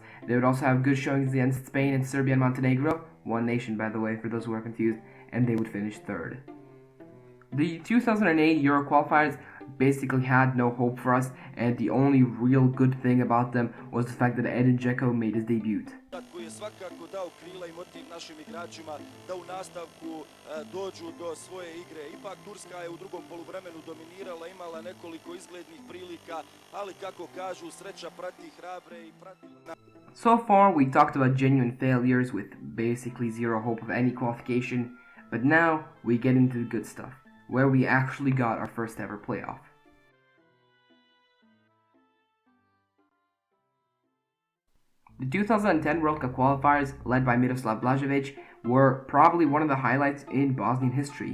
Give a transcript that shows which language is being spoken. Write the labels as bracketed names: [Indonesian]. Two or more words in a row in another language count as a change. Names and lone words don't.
[English] They would also have good showings against Spain and Serbia and Montenegro, one nation by the way for those who are confused, and they would finish 3rd. The 2008 Euro qualifiers basically had no hope for us, and the only real good thing about them was the fact that Edin Dzeko made his debut. [Bosnian] Koji je svakako dao krila i motiv našim igračima da u nastavku dođu do svoje igre. Ipak Turska je u drugom poluvremenu dominirala, imala nekoliko izglednih prilika, ali kako kažu, sreća prati hrabre i prati... [English] So far, we talked about genuine failures with basically zero hope of any qualification, but now we get into the good stuff, where we actually got our first ever playoff. The 2010 World Cup qualifiers, led by Miroslav Blažević, were probably one of the highlights in Bosnian history.